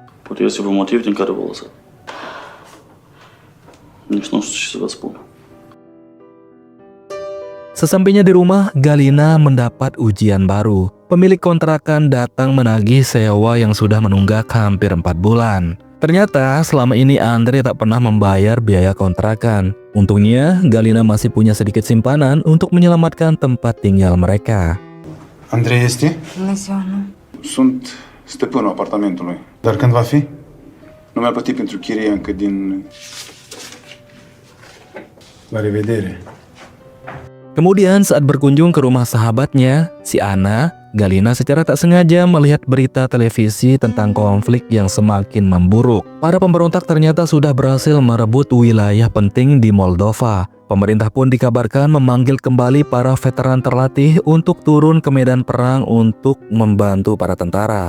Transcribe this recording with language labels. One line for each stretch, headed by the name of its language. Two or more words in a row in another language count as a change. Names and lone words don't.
Indonesian: Sesampainya di rumah, Galina mendapat ujian baru. Pemilik kontrakan datang menagih sewa yang sudah menunggak hampir 4 bulan. Ternyata selama ini Andre tak pernah membayar biaya kontrakan. Untungnya Galina masih punya sedikit simpanan untuk menyelamatkan tempat tinggal mereka.
Romanian: Andrei este? Sunt stăpânul apartamentului. Dar când va fi? Nu mi-a plătit pentru chirie încă din... La revedere.
Indonesian: Kemudian saat berkunjung ke rumah sahabatnya, si Ana, Galina secara tak sengaja melihat berita televisi tentang konflik yang semakin memburuk. Para pemberontak ternyata sudah berhasil merebut wilayah penting di Moldova. Pemerintah pun dikabarkan memanggil kembali para veteran terlatih untuk turun ke medan perang untuk membantu para tentara.